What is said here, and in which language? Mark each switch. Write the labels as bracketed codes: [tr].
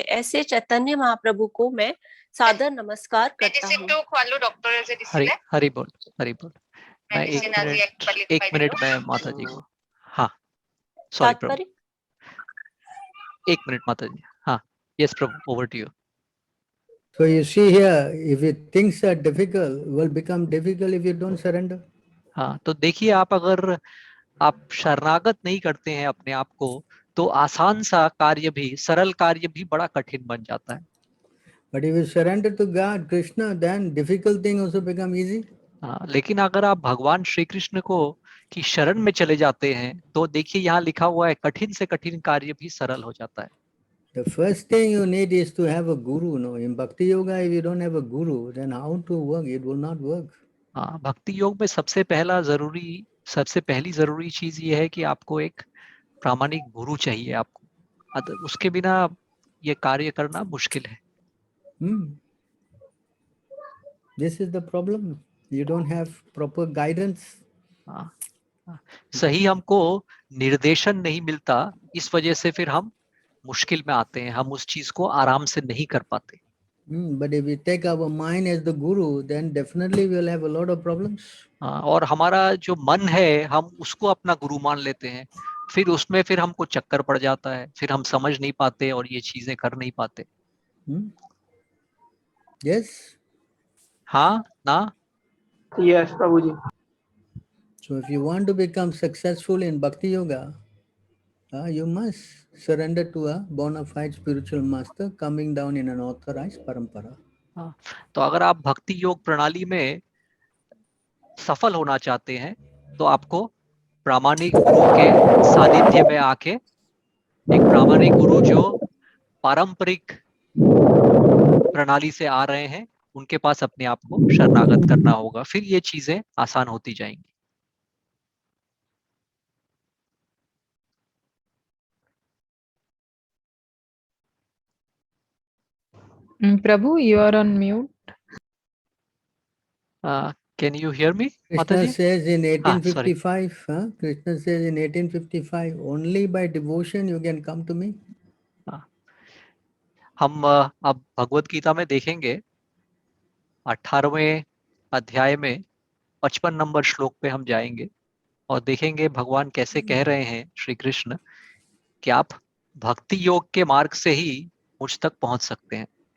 [hi] ऐसे चैतन्य महाप्रभु को मैं सादर नमस्कार करता हूँ। हरि हरि बोल, हरि बोल। मैं एक मिनट में माता जी को। हाँ सॉरी प्रभु, एक मिनट माता जी। [en] हाँ यस प्रभु, over to you. So you see here, if things are difficult, will become difficult if you don't surrender. [hi] हाँ, तो देखिए, आप अगर आप शरणागत नहीं करते हैं अपने आप को, तो आसान सा कार्य भी, सरल कार्य भी बड़ा कठिन बन जाता है। [en] But if you surrender to God, Krishna, then difficult thing also become easy. [hi] हाँ, लेकिन अगर आप भगवान श्री कृष्ण को की शरण में चले जाते हैं, तो देखिए यहाँ लिखा हुआ है कठिन से कठिन कार्य भी सरल हो जाता है। [en] The first thing you need is to have a guru. No, in Bhakti Yoga, if you don't have a guru, then how to work? It will not work. [hi] हाँ, भक्ति योग में सबसे पहली जरूरी चीज ये है कि आपको एक प्रामाणिक गुरु चाहिए आपको। उसके बिना ये कार्य करना मुश्किल है। [en] This is the problem. You don't have proper guidance. [hi] सही हमको निर्देशन नहीं मिलता, इस वजह से फिर हम मुश्किल में आते हैं, हम उस चीज को आराम से नहीं कर पाते। [en] But if we take our mind as the guru, then definitely we will have a lot of problems. [hi] और हमारा जो मन है, हम उसको अपना गुरु मान लेते हैं, फिर उसमें फिर हमको चक्कर पड़ जाता है, फिर हम समझ नहीं पाते और ये चीजें कर नहीं पाते। [en] Yes. [hi] हाँ ना? [en] Yes प्रभु जी। So if you want to become successful in Bhakti Yoga, you must surrender to a bona fide spiritual master coming down in an authorized parampara. [hi] हाँ, तो अगर आप भक्ति योग प्रणाली में सफल होना चाहते हैं तो आपको प्रामाणिक गुरु के सानिध्य में आके, एक प्रामाणिक गुरु जो पारंपरिक प्रणाली से आ रहे हैं, उनके पास अपने आप को शरणागत करना होगा, फिर ये चीजें आसान होती जाएंगी। [en] Prabhu, you are on mute. Can you hear me, Krishna Mataji? says in sorry. 1855, Krishna says in 1855, only by devotion you can come to me. [hi] हम अब भगवत गीता में देखेंगे 18वें अध्याय में 55 नंबर श्लोक पे हम जाएंगे और देखेंगे भगवान कैसे कह रहे हैं, श्री कृष्ण, कि आप भक्ति योग के मार्ग से ही मुझ तक पहुंच सकते हैं।